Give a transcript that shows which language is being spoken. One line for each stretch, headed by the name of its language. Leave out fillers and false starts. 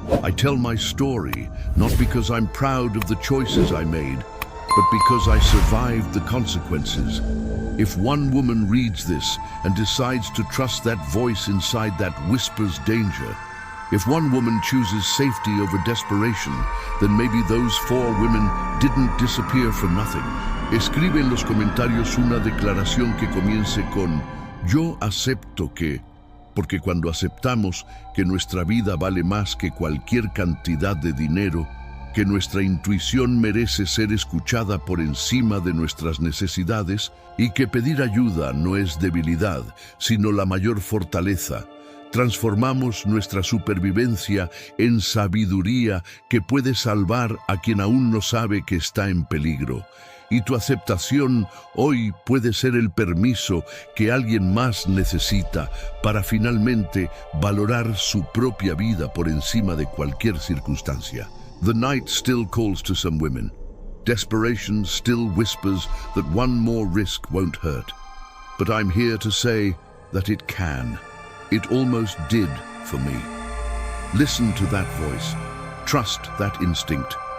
English: I tell my story, not because I'm proud of the choices I made, but because I survived the consequences. If one woman reads this and decides to trust that voice inside that whispers danger, if one woman chooses safety over desperation, then maybe those 4 women didn't disappear for nothing.
Spanish: Escribe en los comentarios una declaración que comience con "Yo acepto que", porque cuando aceptamos que nuestra vida vale más que cualquier cantidad de dinero, que nuestra intuición merece ser escuchada por encima de nuestras necesidades y que pedir ayuda no es debilidad, sino la mayor fortaleza, transformamos nuestra supervivencia en sabiduría que puede salvar a quien aún no sabe que está en peligro. Y tu aceptación hoy puede ser el permiso que alguien más necesita para finalmente valorar su propia vida por encima de cualquier circunstancia.
English: The night still calls to some women. Desperation still whispers that one more risk won't hurt. But I'm here to say that it can. It almost did for me. Listen to that voice. Trust that instinct.